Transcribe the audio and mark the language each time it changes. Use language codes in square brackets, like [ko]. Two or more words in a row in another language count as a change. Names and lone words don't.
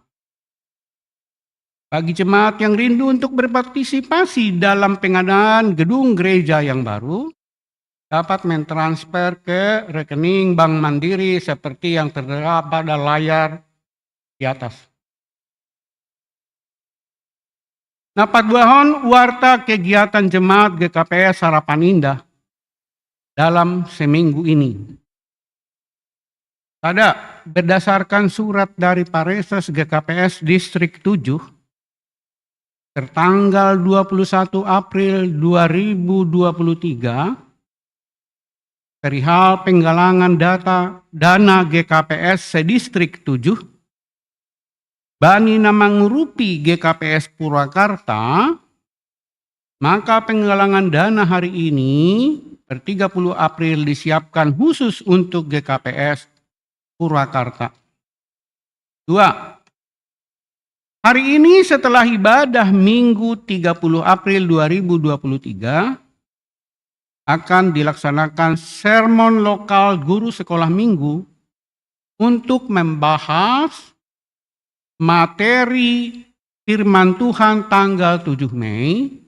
[id] Bagi jemaat yang rindu untuk berpartisipasi dalam pengadaan gedung gereja yang baru, dapat mentransfer ke rekening Bank Mandiri seperti yang tertera pada layar di atas. Napadwahon warta kegiatan jemaat GKPS Harapan Indah dalam seminggu ini. Pada berdasarkan surat dari Pareses GKPS Distrik 7 tertanggal 21 April 2023 perihal penggalangan dana GKPS sedistrik 7 [bts] bani nama ngurupi [id] GKPS Purwakarta, maka penggalangan dana hari ini per 30 April disiapkan khusus untuk GKPS Purwakarta. 2. Hari ini setelah ibadah Minggu 30 April 2023 akan dilaksanakan sermon lokal guru sekolah minggu untuk membahas materi firman Tuhan tanggal 7 Mei